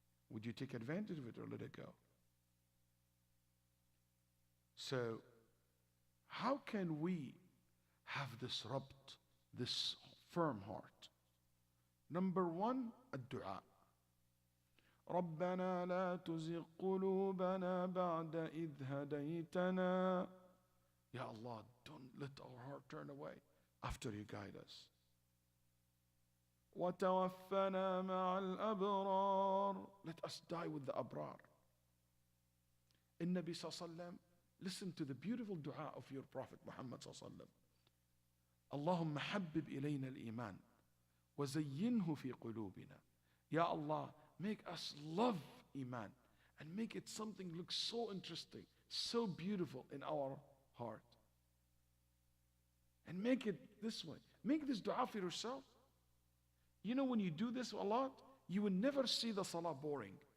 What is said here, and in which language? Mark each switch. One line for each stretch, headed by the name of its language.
English: Would you take advantage of it or let it go? So, how can we have this rabt, this firm heart? Number one, الدعاء.
Arabic: ربنا لا تزغ قلوبنا بعد إذ هديتنا.
English: Ya Allah, don't let our heart turn away after you guide us.
Arabic: وتوفنا مع الأبرار.
English: Let us die with the abrar.
Arabic: النبي صلى الله عليه وسلم,
English: listen to the beautiful dua of your Prophet Muhammad صلى الله عليه وسلم.
Arabic: اللهم حبب إلينا الإيمان وزينه في قلوبنا.
English: Ya Allah, make us love Iman and make it something look so interesting, so beautiful in our heart. And make it this way. Make this dua for yourself. You know, when you do this a lot, you will never see the salah boring.